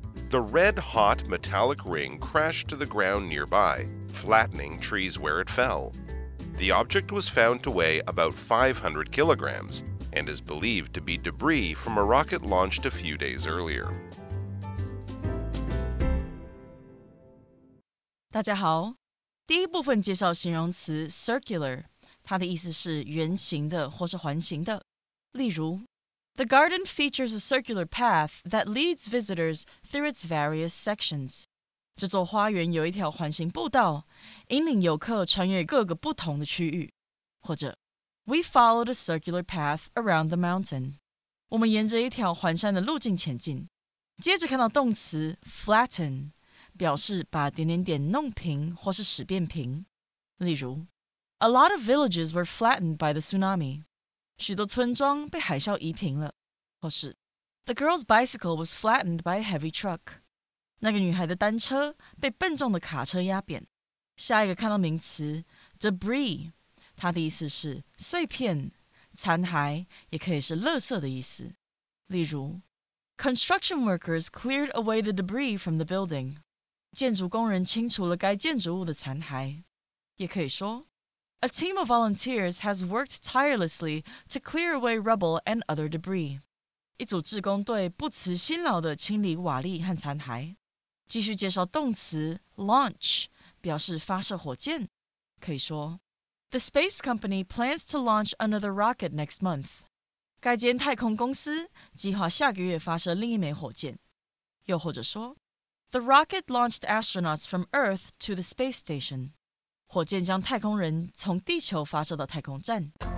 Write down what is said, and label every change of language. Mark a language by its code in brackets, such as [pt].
[en] The red-hot metallic ring crashed to the ground nearby, flattening trees where it fell. The object was found to weigh about 500 kilograms and is believed to be debris from a rocket launched a few days earlier. [zh] 大家好，第一部分介绍形容词 circular， 它的意思是圆形的或是环形的。 [en] 例如 The garden features a circular path that leads visitors through its various sections. [zh] 这座花园有一条环形步道，引领游客穿越各个不同的区域。 [en] 或者 We followed a circular path around the mountain. [zh] 我们沿着一条环山的路径前进。接着看到动词 flatten， 表示把点点点弄平或是使变平。 [en] 例如 A lot of villages were flattened by the tsunami. [zh] 许多村庄被海啸夷平了。 [en] 或是 The girl's bicycle was flattened by a heavy truck. [zh] 那个女孩的单车被笨重的卡车压扁。下一个看到名词 debris， 它的意思是碎片、残骸，也可以是垃圾的意思。 [en] 例如 Construction workers cleared away the debris from the building. [zh] 建筑工人清除了该建筑物的残骸。也可以说 [en] A team of volunteers has worked tirelessly to clear away rubble and other debris. [zh] 一组志工队不辞辛劳地清理瓦砾和残骸。继续介绍动词 launch， 表示发射火箭。可以说 [en] The space company plans to launch another rocket next month. [zh] 该间太空公司计划下个月发射另一枚火箭。又或者说 [en] The rocket launched astronauts from Earth to the space station. [zh] 火箭将太空人从地球发射到太空站。